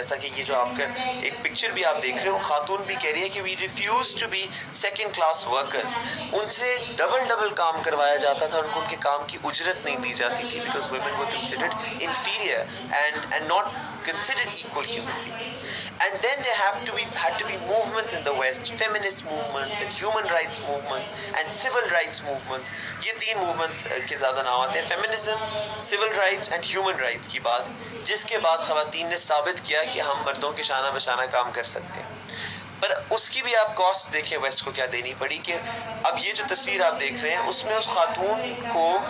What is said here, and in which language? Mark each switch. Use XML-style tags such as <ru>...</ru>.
<ur>جیسا کہ یہ جو آپ کا ایک پکچر بھی آپ دیکھ رہے ہو، خاتون بھی کہہ رہی ہے کہ</ur> <en>We refuse to be second class workers.</en> <ur>ان سے ڈبل کام کروایا جاتا تھا، ان کو ان کے کام کی اجرت نہیں دی جاتی تھی</ur> <en>Because women were considered inferior and not considered equal human beings. And then there had to be movements in the West, feminist movements and human rights movements and civil rights movements.</en> <ur>یہ 3 movements کے زیادہ نام آتے ہیں، feminism, civil rights and human rights کی بات، جس کے بعد خواتین نے ثابت کیا کہ ہم مردوں کے شانہ بشانہ کام کر سکتے ہیں. پر اس کی بھی آپ کاسٹ دیکھیں ویسٹ کو کیا دینی پڑی، کہ اب یہ جو تصویر آپ دیکھ رہے ہیں اس میں اس خاتون کو</ur>